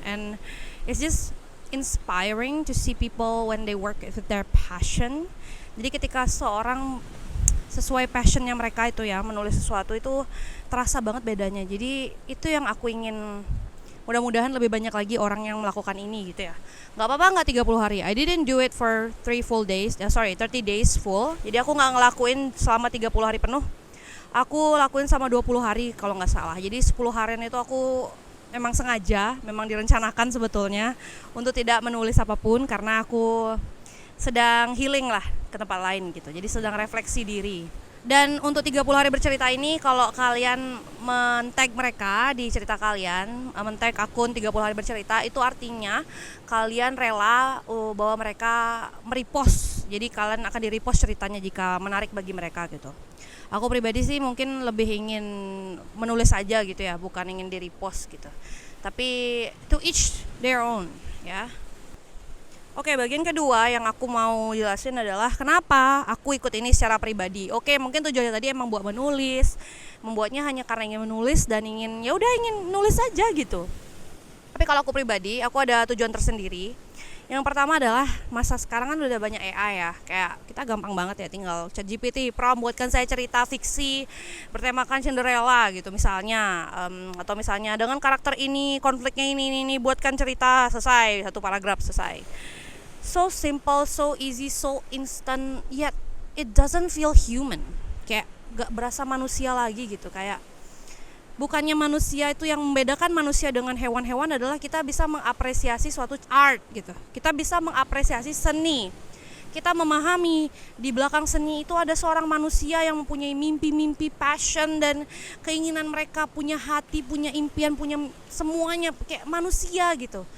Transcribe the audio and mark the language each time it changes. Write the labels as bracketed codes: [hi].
[en] And it's just inspiring to see people when they work with their passion. [id] Jadi ketika seorang sesuai passionnya mereka itu ya, menulis sesuatu itu terasa banget bedanya. Jadi itu yang aku ingin, mudah-mudahan lebih banyak lagi orang yang melakukan ini gitu ya. Gak apa-apa gak 30 hari. [en] I didn't do it for 30 days full. [id] Jadi aku gak ngelakuin selama 30 hari penuh. Aku lakuin sama 20 hari kalau gak salah. Jadi 10 harian itu aku memang sengaja, memang direncanakan sebetulnya untuk tidak menulis apapun, karena aku sedang healing lah ke tempat lain gitu. Jadi sedang refleksi diri. Dan untuk 30 hari bercerita ini, kalau kalian men-tag mereka di cerita kalian, men-tag akun 30 hari bercerita, itu artinya kalian rela bahwa mereka merepost. Jadi kalian akan di-repost ceritanya jika menarik bagi mereka gitu. Aku pribadi sih mungkin lebih ingin menulis aja gitu ya, bukan ingin di-repost gitu. Tapi [en] to each their own [id] ya. Oke, bagian kedua yang aku mau jelasin adalah kenapa aku ikut ini secara pribadi. Oke, mungkin tujuannya tadi emang buat menulis, membuatnya hanya karena ingin menulis dan ingin ya udah ingin nulis aja gitu. Tapi kalau aku pribadi, aku ada tujuan tersendiri. Yang pertama adalah masa sekarang kan udah banyak AI ya, kayak kita gampang banget ya tinggal ChatGPT prompt buatkan saya cerita fiksi bertemakan Cinderella gitu misalnya, atau misalnya dengan karakter ini, konfliknya ini buatkan cerita, selesai, satu paragraf selesai. [en] So simple, so easy, so instant, yet it doesn't feel human. [id] Kayak gak berasa manusia lagi gitu. Kayak bukannya manusia itu, yang membedakan manusia dengan hewan-hewan adalah kita bisa mengapresiasi suatu art gitu. Kita bisa mengapresiasi seni. Kita memahami di belakang seni itu ada seorang manusia yang mempunyai mimpi-mimpi, passion, dan keinginan mereka, punya hati, punya impian, punya semuanya, kayak manusia gitu.